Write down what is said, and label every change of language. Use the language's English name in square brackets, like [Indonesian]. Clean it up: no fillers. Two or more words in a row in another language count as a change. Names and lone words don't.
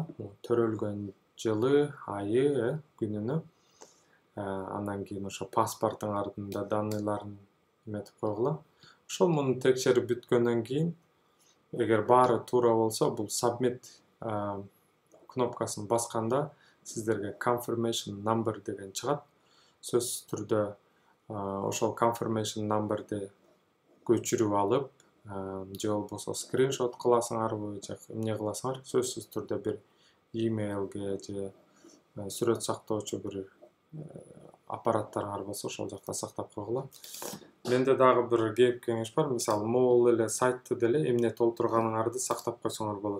[Kyrgyz] Төрөлгөн жылы, айы, күнүнө. Андан кийин ошо паспортуңардын да данныйларын эметип койгула. Ошол муну текшерип бүткөндөн кийин, эгер баары туура болсо, бул submit кнопкасын басканда сиздерге [English] confirmation number [Kyrgyz] деген чыгат. Сөзсүз түрдө ошол [English] confirmation numberди [Kyrgyz] көчүрүп алып, же болбосо скриншот кыласыңарбы же эмне кыласыңар, сөзсүз түрдө бир имейлге же сүрөт сактоочу бир аппараттарыңар болсо ошол жакта сактап койгула. Менде дагы бир кеп кеңеш бар. Мисалы, могул эле сайтты деле эмне толтурганыңарды сактап койсоңор болот.